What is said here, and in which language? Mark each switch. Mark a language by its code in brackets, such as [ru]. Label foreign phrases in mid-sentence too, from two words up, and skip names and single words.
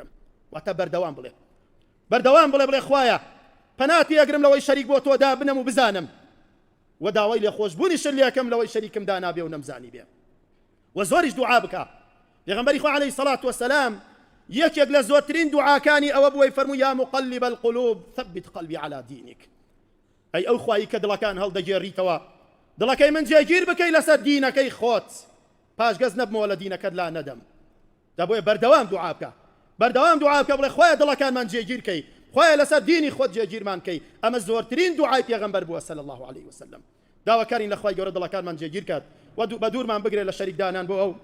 [ckb] واتە بەردەوام بڵێ، بەردەوام بڵێ خوایە پەنات پێ ئەگرم لەوەی شەریک بۆ تۆ دا بنەم و بزانم، و داوای لێ خۆشبوونیشت لێکەم لەوەی شەریکم دا نابێ و نەمزانی بێ، و زۆریش دوعا بکە. پێغەمبەری خوا [ar] عەلەیهی سەڵات وەسەلام [ckb] یەکێک لە زۆرترین دوعاکانی ئەوە بووی فەرمووی [ar] یا مقلب القلوب ثبت قلبي على دينك. [ckb] ئەی ئەو خوایی کە دڵەکان هەڵدەگێڕیتەوە، دڵەکەی من جێگیر بکەی لەسەر دینەکەی خۆت، پاش گەز نەبمەوە لە دینەکەت لا نەدەم. دەبووە بەردەوام دوعا بکە، بەردەوام دوعا بکە بڵێ خوایە دڵەکانمان جێگیر کەی، خوایە لەسەر دینی خۆت جێگیرمان کەی. ئەمە زۆرترین دوعای پێغەمبەر بووە [ar] صلی الله علیه وسلم. [ckb] داواکارین لە خوای گەورە دڵەکانمان جێگیر کات و بە دوورمان بگرێ لە شەریکدانان بۆ ئەو.